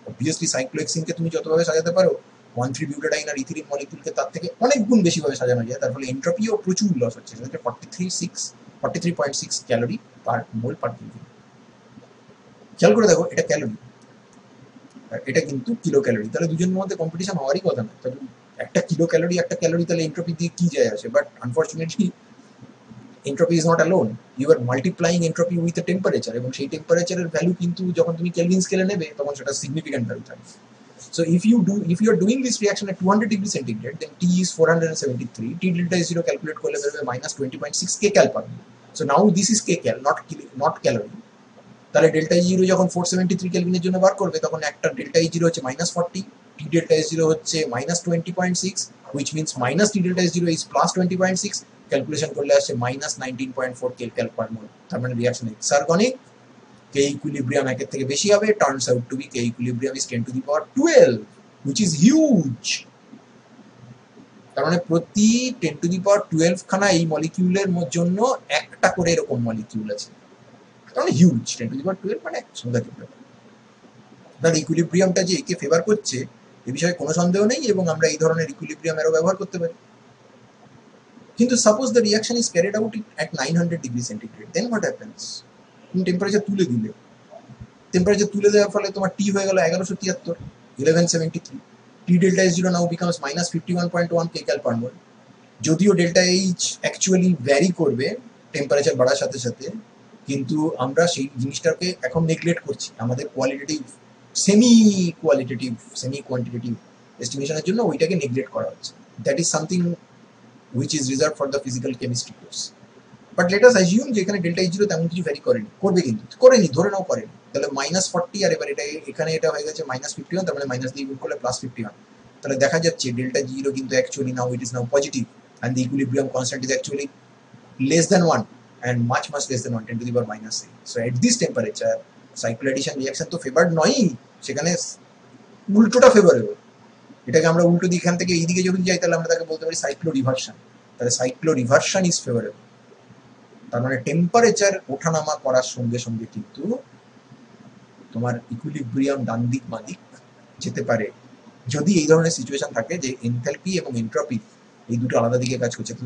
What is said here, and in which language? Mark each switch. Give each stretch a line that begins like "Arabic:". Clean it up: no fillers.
Bangla: Obviously সাইক্লোহেক্সিনকে তুমি যতভাবে সাজাতে পারো 1,3-বিউটাডাইন আর ইথিলিন মলিকিউলকে তার থেকে অনেক গুণ বেশিভাবে সাজানো যায়, তার ফলে এন্ট্রপিও প্রচুর লস হচ্ছে। সেটা হচ্ছে 43.6 ক্যালোরি পার মোল পার কেজি। খেয়াল করে দেখো, এটা ক্যালোরি, এটা কিন্তু কিলো ক্যালোরি। তাহলে দুজনের মধ্যে কম্পিটিশন হওয়ারই কথা না। তাহলে একটা কিলো ক্যালোরি একটা ক্যালোরি, তাহলে এন্ট্রপি দিয়ে কি যায় আসে?
English: But unfortunately entropy is not alone. You are multiplying entropy with a temperature,
Bangla: এবং সেই টেম্পারেচারের ভ্যালু কিন্তু যখন তুমি কেলভিন স্কেলে নেবে তখন সেটা সিগনিফিক্যান্ট ভ্যালু থাকবে।
English: So if you are doing this reaction at 200 degree centigrade, then T is 473.
Bangla: T delta is 0 calculate করলে বেরোবে minus 20.6 kcal পাবে.
English: So now this is kcal, not calorie.
Bangla: তাহলে ডেল্টা ই জিরো যখন 473 কেলভিনের জন্য বার করবে তখন একটা ডেল্টা ই জিরো হচ্ছে -40, টি ডেল্টা এস জিরো হচ্ছে -20.6,
English: which means minus T delta S zero is +20.6.
Bangla: Calculation করলে আসছে -19.4 kcal per mole. তার মানে রিঅ্যাকশন এক্সার্গনিক,
English: K equilibrium
Bangla: একের থেকে বেশি হবে,
English: turns out to be K equilibrium is 10 to the power 12, which is huge.
Bangla: তার মানে প্রতি 10 to the power 12 খানা এই মলিকিউলের জন্য একটা করে এরকম মলিকিউল আছে, তার মানে হিউজ। 10 to the power 12 মানে সাংঘাতিক ব্যাপার। তার ইকুইলিব্রিয়ামটা যে একে ফেভার করছে এ বিষয়ে কোনো সন্দেহ নেই, এবং আমরা এই ধরনের ইকুইলিব্রিয়াম এরও ব্যবহার করতে পারি।
English: কিন্তু suppose the reaction is carried out at 900 degree centigrade, then what happens?
Bangla: তুমি টেম্পারেচার তুলে দিলে, টেম্পারেচার তুলে দেওয়ার ফলে তোমার টি হয়ে গেল 1173, 1173.
English: T delta S zero now becomes -51.1 kcal per mole.
Bangla: যদিও ডেল্টা এইচ অ্যাকচুয়ালি ভ্যারি করবে টেম্পারেচার বাড়ার সাথে সাথে, কিন্তু আমরা সেই জিনিসটাকে এখন নেগলেক্ট করছি আমাদের সেমি কোয়ান্টিটেটিভ এস্টিমেশনের জন্য ওইটাকে নেগলেক্ট করা হচ্ছে।
English: That is something which is reserved for the physical chemistry course. But let us assume
Bangla: যে এখানে ডেল্টা এইচ জিরো তেমন কিছু ভ্যারি করেনি, করবে কিন্তু করেনি, ধরে নাও করেনি, তাহলে -40 আর এবার এখানে এটা হয়ে গেছে -51, তার মানে মাইনাস দিয়ে গুণ করলে +51। তাহলে দেখা যাচ্ছে ডেল্টা জিরো কিন্তু actually
English: Now it is now positive, and the equilibrium constant is actually less than 1 and much less than 1, 10 to the power -8. So at this temperature cycloaddition reaction
Bangla: তো ফেভার্ড নয়ই, সেখানে উল্টোটা ফেভারেবল। এটাকে আমরা উল্টো দিক এখান থেকে এইদিকে যদি যাই তাহলে আমরা তাকে বলতে পারি সাইক্লো রিভার্সন। তাহলে সাইক্লো রিভার্সন ইজ ফেভারেবল। তার মানে টেম্পারেচার ওঠানামা করার সঙ্গে সঙ্গে কিন্তু তোমার ইকুইলিব্রিয়াম ডান দিক বাঁ দিক যেতে পারে, যদি এই ধরনের সিচুয়েশন থাকে যে এনথালপি এবং এন্ট্রপি এই দুটো আলাদা দিকে কাজ করছে।